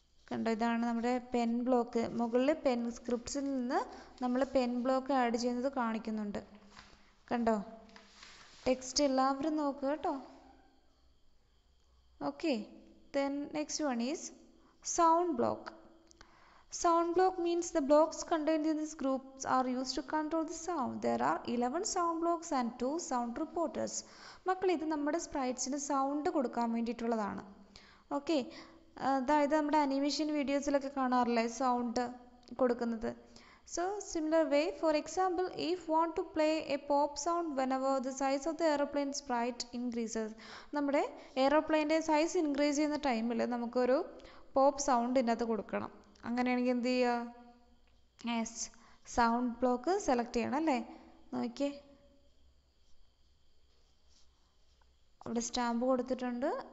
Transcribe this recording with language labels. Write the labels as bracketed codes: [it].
[ml] കണ്ടോ, ഇതാണ് നമ്മുടെ പെൻ ബ്ലോക്ക്. മുകളിൽ പെൻ സ്ക്രിപ്റ്റ്സിൽ നിന്ന് നമ്മൾ പെൻ ബ്ലോക്ക് ആഡ് ചെയ്യുന്നത് കാണിക്കുന്നുണ്ട്. കണ്ടോ, ടെക്സ്റ്റ് എല്ലാവരും നോക്കുക കേട്ടോ. [en] Okay, then next one is sound block. Sound block means the blocks contained in these groups are used to control the sound. There are 11 sound blocks and 2 sound reporters. [ml] മക്കൾ, ഇത് നമ്മുടെ സ്പ്രൈറ്റ്സിന് sound കൊടുക്കാൻ വേണ്ടിയിട്ടുള്ളതാണ്. Okay, അതായത് നമ്മുടെ animation വീഡിയോസിലൊക്കെ കാണാറില്ലേ sound കൊടുക്കുന്നത്? [en] So similar way, for example, if want to play a pop sound whenever the size of the aeroplane sprite increases. [ml] നമ്മുടെ എയറോപ്ലെയിൻ്റെ സൈസ് ഇൻക്രീസ് ചെയ്യുന്ന ടൈമിൽ നമുക്കൊരു പോപ്പ് സൗണ്ട് ഇതിനകത്ത് കൊടുക്കണം. അങ്ങനെയാണെങ്കിൽ എന്ത് ചെയ്യുക? സൗണ്ട് ബ്ലോക്ക് സെലക്ട് ചെയ്യണം അല്ലേ? നോക്കിയേ, അവിടെ സ്റ്റാമ്പ് കൊടുത്തിട്ടുണ്ട്.